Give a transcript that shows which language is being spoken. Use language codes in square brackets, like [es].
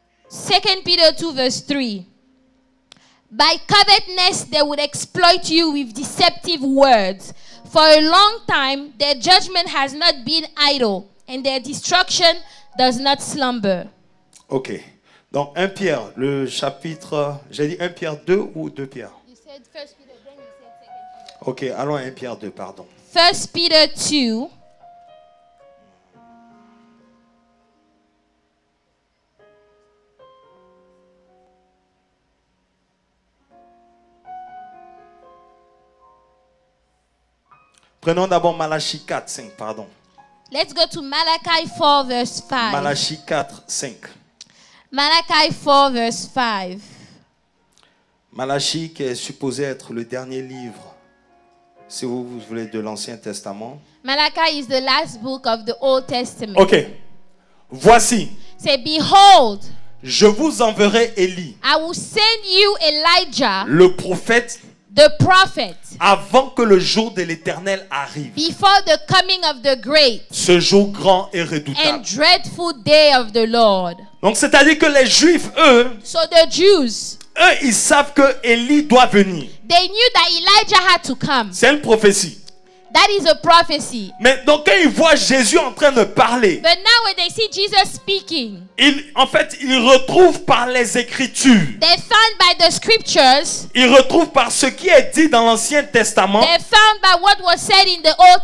[en] 2 Peter 2 verse 3. By covetousness they would exploit you with deceptive words. For a long time their judgment has not been idle, and their destruction does not slumber. Ok. [fr] Donc 1 Pierre, le chapitre, j'ai dit 1 Pierre 2 ou 2 Pierre? [en] You said 1 Peter, then you said 2 Peter. [fr] Ok, allons à 1 Pierre 2, pardon. [en] 1 Peter 2. [fr] Prenons d'abord Malachie 4, 5, pardon. [en] Let's go to Malachi 4 verse 5. [fr] Malachie 4, 5. [en] Malachi 4 verse 5. [fr] Malachie qui est supposé être le dernier livre, si vous voulez, de l'Ancien Testament. [en] Malachi is the last book of the Old Testament. [fr] Ok. Voici, [en] Say, behold, [fr] je vous enverrai Élie, [en] I will send you Elijah, [fr] le prophète, [en] the prophet, [fr] avant que le jour de l'Éternel arrive. [en] before the coming of the great [fr] Ce jour grand et [en] and [fr] redoutable. [en] dreadful day of the Lord. [fr] Donc c'est-à-dire que les Juifs, eux, [en] So the Jews, [fr] ils savent que Élie doit venir. [en] they knew that Elijah had to come. [fr] C'est une prophétie. [en] That is a prophecy. [fr] Mais donc quand ils voient Jésus en train de parler, [en] But now when they see Jesus speaking, [fr] en fait, ils retrouvent par les Écritures, [en] they found by the scriptures, [fr] ils retrouvent par ce qui est dit dans l'Ancien Testament, [en] they found by what was said in the Old